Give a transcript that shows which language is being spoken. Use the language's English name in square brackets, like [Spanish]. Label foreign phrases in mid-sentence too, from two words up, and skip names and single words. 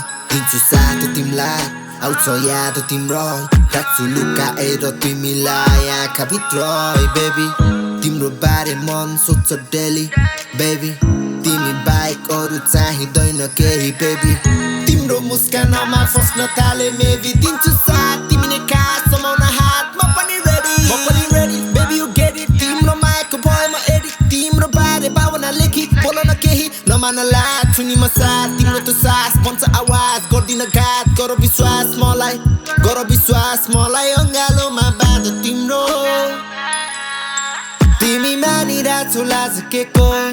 [Nepali] दिन्छु साथ तिमीलाई, आउँछ याद तिम्रो, राख्छु लुकाएर तिमीलाई आँखाभित्र। ए बेबी, तिम्रो बारे मन सोध्छ डेली, बेबी, तिमी बाहेक अरू चाहिँदैन केही, बेबी। तिम्रो मुस्कानमा फस्न थाले maybe, दिन्छु साथ तिमी नै खास, समाउन हात, म पनि ready, म पनि ready, [English] baby, you get it। [Nepali] तिम्रो मायाको भएमा एडिट, तिम्रो बारे भावना लेखी, बोल न केही, नमान ला, छु नि म साथ, तिम्रो त्यो सास बन्छ आवाज, गर्दिन घात, गर विश्वास मलाई, गर विश्वास मलाई। अङ्गालोमा बाँध तिम्रो, तिमी मानिरहेको छु लाज के को।